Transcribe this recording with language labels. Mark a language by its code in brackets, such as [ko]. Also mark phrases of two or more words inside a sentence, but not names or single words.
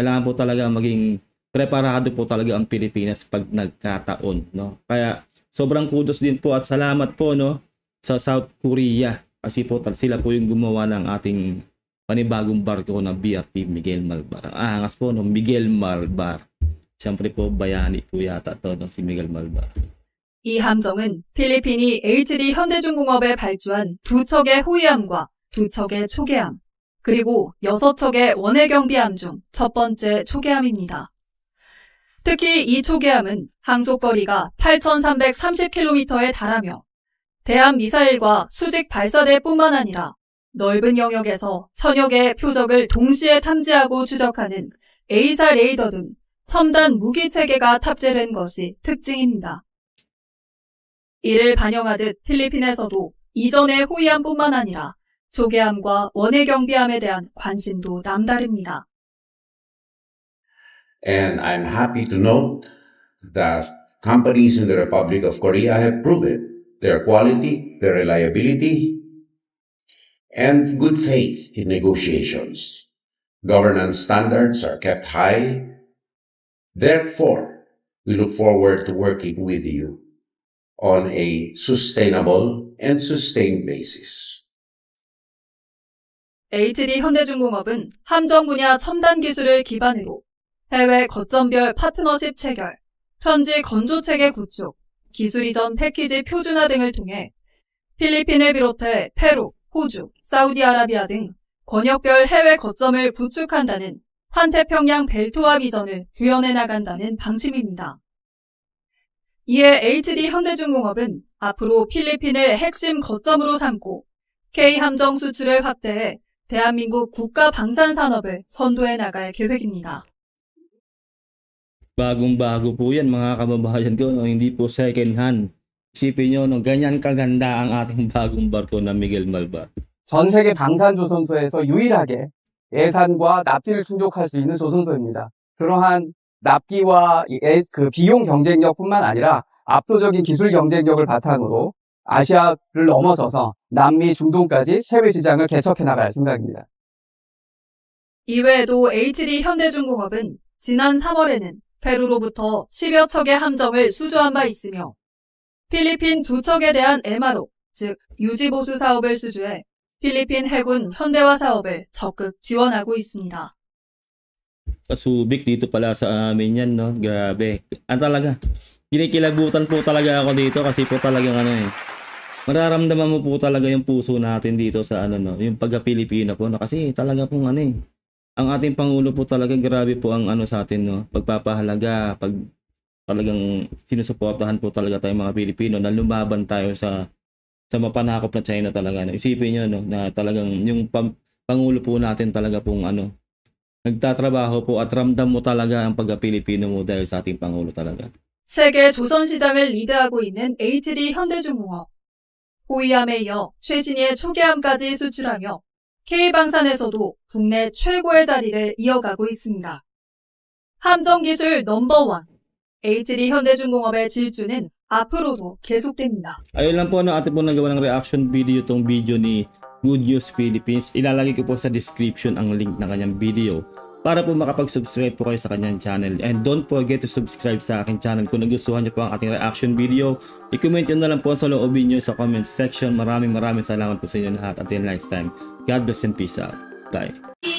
[tl] Kailangan po talaga maging preparado po talaga ang Pilipinas pag nagkataon, no? Kaya sobrang kudos din po at salamat po, no, sa South Korea. Kasi po sila po yung gumawa ng ating panibagong barko na BRP Miguel Malvar. Ang angas po, no, Miguel Malvar. Siyempre po bayani po yata to, no, si Miguel Malvar. [ko] 이 함정은 필리핀이 HD 현대중공업에 발주한 두 척의 호위함과 두 척의 초계함, 그리고 6척의 원해경비함 중 첫 번째 초계함입니다. 특히 이 초계함은 항속거리가 8,330km에 달하며 대함 미사일과 수직 발사대뿐만 아니라 넓은 영역에서 천여 개의 표적을 동시에 탐지하고 추적하는 A사 레이더 등 첨단 무기 체계가 탑재된 것이 특징입니다. 이를 반영하듯 필리핀에서도 이전의 호위함뿐만 아니라 조계함과 원해경비함에 대한 관심도 남다릅니다. [en] And I'm happy to note that companies in the Republic of Korea have proven their quality, their reliability, and good faith in negotiations. Governance standards are kept high. Therefore, we look forward to working with you on a sustainable and sustained basis. [ko] HD 현대중공업은 함정 분야 첨단 기술을 기반으로 해외 거점별 파트너십 체결, 현지 건조체계 구축, 기술 이전 패키지 표준화 등을 통해 필리핀을 비롯해 페루, 호주, 사우디아라비아 등 권역별 해외 거점을 구축한다는 환태평양 벨트와 비전을 구현해 나간다는 방침입니다. 이에 HD 현대중공업은 앞으로 필리핀을 핵심 거점으로 삼고 K함정 수출을 확대해 대한민국 국가 방산 산업을 선도해 나갈 계획입니다. [tl] Bagong-bago po yan mga kababayan ko, no? Hindi po [en] second hand. [tl] Isipin nyo, no? Ganyan kaganda ang ating bagong barko na Miguel Malvar. [ko] 전 세계 방산조선소에서 유일하게 예산과 납기를 충족할 수 있는 조선소입니다. 그러한 납기와 그 비용 경쟁력뿐만 아니라 압도적인 기술 경쟁력을 바탕으로 아시아를 넘어서서 남미, 중동까지 해외 시장을 개척해 나갈 생각입니다. 이외에도 HD 현대중공업은 지난 3월에는 페루로부터 10여 척의 함정을 수주한 바 있으며 필리핀 2척에 대한 MRO, 즉 유지보수 사업을 수주해 필리핀 해군 현대화 사업을 적극 지원하고 있습니다. [tl] Pasubik dito pala sa amin yan, no? Grabe. Talaga, kinikilabutan po talaga ako dito kasi po talagang mararamdaman mo po talaga yung puso natin dito sa no, yung pagka-Pilipino po, no? Kasi talaga pong ang ating Pangulo po talaga grabe po ang sa atin, no? Pagpapahalaga, pag talagang sinusuportahan po talaga tayong mga Pilipino na lumaban tayo sa mapanakop na China talaga. No? Isipin nyo, no, na talagang yung Pangulo po natin talaga pong nagtatrabaho po at ramdam mo talaga ang pagka-Pilipino mo dahil sa ating Pangulo talaga. [ko] 세계 조선 시장을 리드하고 있는 HD 현대중공업. 호위함에 이어 최신의 초계함까지 수출하며 K방산에서도 국내 최고의 자리를 이어가고 있습니다. 함정 기술 넘버원 HD 현대중공업의 질주는 앞으로도 계속됩니다. [tl] Ayun lang po, atin po nagawa ng [en] reaction video [tl] itong video ni Good News Philippines. Ilalagay ko po sa description ang link ng kanyang video para po makapag-subscribe po kayo sa kanyang channel. [en] And don't forget to subscribe [tl] sa aking channel. Kung nagustuhan niyo po ang ating [en] reaction video, [tl] i-comment nyo na lang po sa loobin nyo sa [en] comment section. [tl] Maraming salamat po sa inyo lahat. [en] Until next time, God bless and peace out. Bye.